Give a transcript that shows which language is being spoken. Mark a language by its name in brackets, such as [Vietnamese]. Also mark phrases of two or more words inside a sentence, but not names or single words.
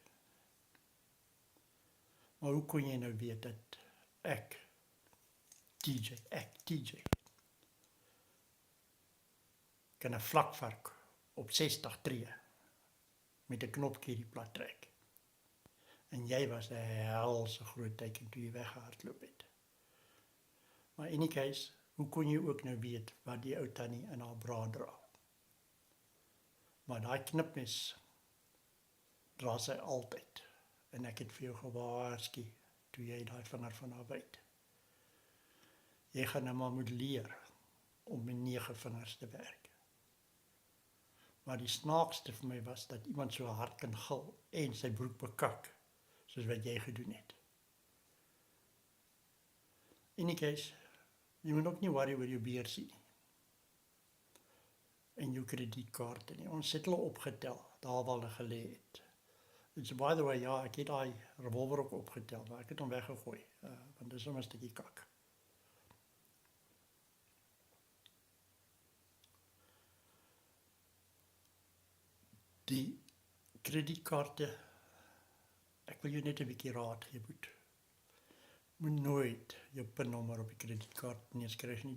[Afrikaans] Maar hoe kon jy nou weet dat ek, TJ, kan 'n vlakvark op 60 tree met 'n knopkie die plat trek. En jy was 'n helse groot teken toe jy weggehardloop het. [English] Maar in any case, [Afrikaans] hoe kon jy ook nou weet wat die ou tannie in haar bra dra? Maar daai knipmes dra sy altyd. En ek het vir jou gewaarsku toe jy daai vinger van haar byt. Jy gaan nou maar moet leer om met 9 vingers te werk. Maar die snaakste vir my was dat iemand so hard kan gil en sy broek bekak, soos wat jy gedoen het. In die case, jy moet ook nie worry oor jou beursie nie. En jou kredietkaarte nie. Ons het hulle opgetel, daar waar hulle gelê het. [English] En so, by the way, [Afrikaans] ja, ek het daai revolver ook opgetel, maar ek het hom weggegooi, want dis sommer 'n stukkie kak. Die kredietkaarte, ek wil jou net 'n bietjie raad gee, moet nooit jou pinnommer op die kredietkaart neerskryf nie.